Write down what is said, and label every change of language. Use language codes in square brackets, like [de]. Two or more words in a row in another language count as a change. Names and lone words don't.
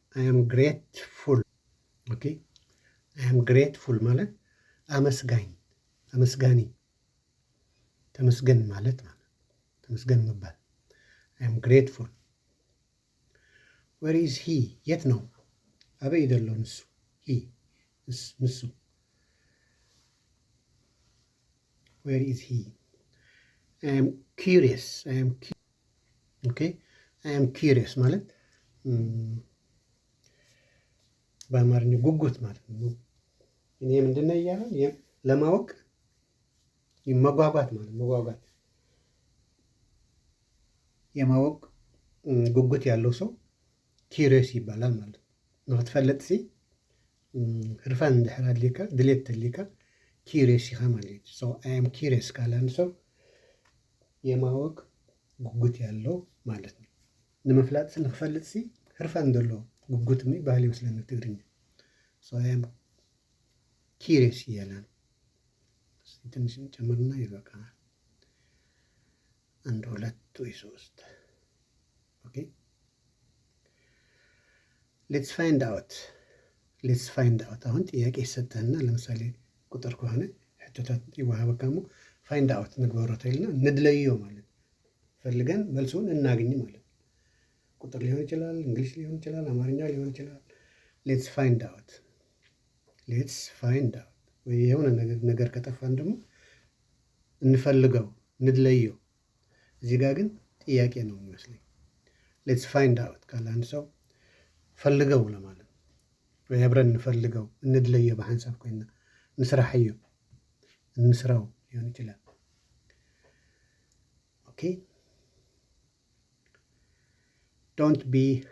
[en] okay I am grateful [am] ማለት አመስጋኝ ተመስገን ማለት ተመስገን መባል [en] I am grateful where is he [am] የት ነው [ti] አበይ ዘሎ ንሱ [en] ሂ ንሱ where is he I am curious okay I am curious ማለት [am] በአማርኛ ጉጉት ማለት ነው። እኔ ምንድነው እያለ ለማወቅ መጓጓት ማለት መጓጓት የማወቅ ጉጉት ያለው ሰው ኪሪየስ ይባላል ማለት ነው። [ti] ንክትፈልጥ ሲ ህርፋን እንድሕር ኣድሊካ ድሌት ተሊካ ኪሪየስ ኢኻ ማለት እዩ። [en] so I am curious [am] ካለ አንድ ሰው የማወቅ ጉጉት ያለው ማለት ነው። [ti] ንምፍላጥ ንክፈልጥ ሲ ህርፋን ዘሎ [am] ጉጉት ባህል ይመስለኒ ትግርኛ። [en] so I am curious [am] እያለ ነው። ትንሽ ጨምርና ይበቃናል። አንድ ሁለት ወይ ሶስት [en] okay let's find out [am] አሁን ጥያቄ ይሰጠህና ለምሳሌ ቁጥር ከሆነ [ti] ሕቶታት ይወሃበካ እሞ [en] find out [ti] ንግበሮ ተይልና ንድለዮ [am] ማለት ፈልገን መልሱን እናግኝ ማለት ቁጥር ሊሆን ይችላል፣ እንግሊዝ ሊሆን ይችላል፣ አማርኛ ሊሆን ይችላል። [en] let's find out [am] ወይ የሆነ ነገር ከጠፋን ደግሞ እንፈልገው ንድለየው። እዚህ ጋር ግን ጥያቄ ነው የሚመስለኝ። [en] let's find out [am] ካለ አንድ ሰው ፈልገው ለማለት ወይ አብረን እንፈልገው [ti] እንድለየው በሐንሳብ ኮይና እንስራሕዮ [am] እንስራው ሊሆን ይችላል። [en] okay don't be